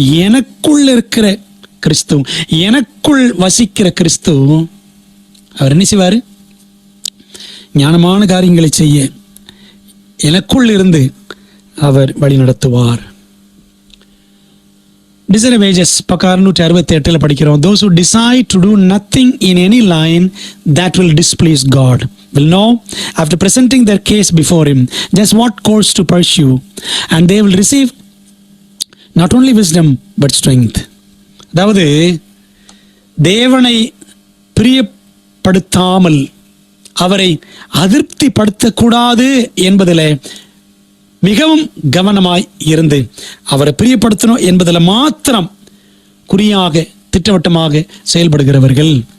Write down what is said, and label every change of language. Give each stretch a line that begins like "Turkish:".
Tamil: எனக்குள் இருக்கிற கிறிஸ்து, எனக்குள் வசிக்கிற கிறிஸ்து, அவர் என்ன செய்வார்? ஞானமான காரியங்களை செய்ய எனக்குள் இருந்து அவர் வழி நடத்துவார். Desire wages பக்கம் 668 படிக்கிறோம்.
English: Those who decide to do nothing in any line that will displease God will know after presenting their case before him just what course to pursue, and they will receive not only wisdom but strength.
Tamil: அதாவது தேவனை பிரியப்படுத்தாமல் அவரை அதிருப்திப்படுத்தக்கூடாது என்பதில் மிகவும் கவனமாய் இருந்து அவரை பிரியப்படுத்தணும் என்பதில் மாத்திரம் குறியாக திட்டவட்டமாக செயல்படுகிறவர்கள்